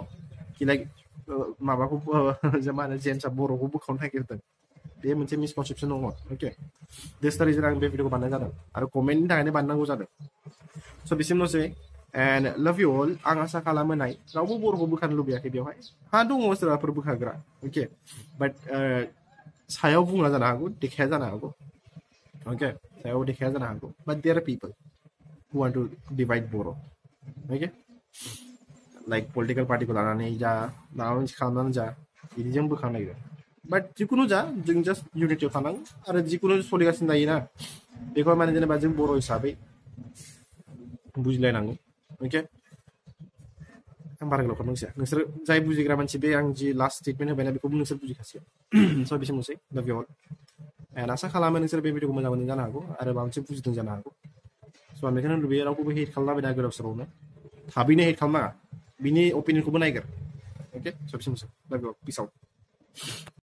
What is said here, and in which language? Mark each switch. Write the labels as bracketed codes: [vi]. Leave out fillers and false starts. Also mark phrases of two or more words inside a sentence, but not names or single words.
[brx] कि लाइक माबाखौ मा होनो जेम्सआ बर'खौ बोखावनो नागिरदों बे मोनसे मिसकनसेपसन दङ अके [en] this the reason [brx] आं बे भिडिअखौ बानायनाय जादों आरो कमेन्टनि थाखायनो बानायनांगौ जादों स' बिसिमल'सै [en] and love you all [brx] आं आसा खालामो नाय रावबो बर'खौ बोखानो लुबैयाखै बेवहाय हा दङ सोरबाफोर बोखाग्रा अके बाट सायाव बुंना जानो हागौ देखाया जानो हागौ अके सायाव देखाया जानो हागौ [en] but there are people who want to divide [brx] बर' अके लाइक पलिटिकेल पार्टिखौ लानानै जा माबा मोनसे खालामनानै जा बिदिजों बोखांनो नागिरो बाट जिखुनु जा जों जास्ट इउनिटियाव थानांगौ आरो जिखुनु सोलिगासिनो थायोना बेखौ माने जेनेबा जों बर' हिसाबै बुजिलायनांगौ अके आं बारा गोलाव खालामनोसै नोंसोर जाय बुजिग्रा मानसि बे आं जि [en] last statement [brx] होबायना बेखौबो नोंसोर बुजिखासिगोन स' बिसिमनोसै [en] love you all [brx] एन्ड आसा खालामो नोंसोर बे भिडिअखौ मोजां मोनदों जानो हागौ आरो माबा मोनसे बुजिदों जानो हागौ स' आं बेखौनो लुबैयो रावखौबो हेट खालामलाबायना गोदाव सोरावनो थाबैनो हेट खालामनाङा बिनि अपिनियनखौबो नायगोर अके स' बिसिमनोसै लाभ इउ अल [en] peace out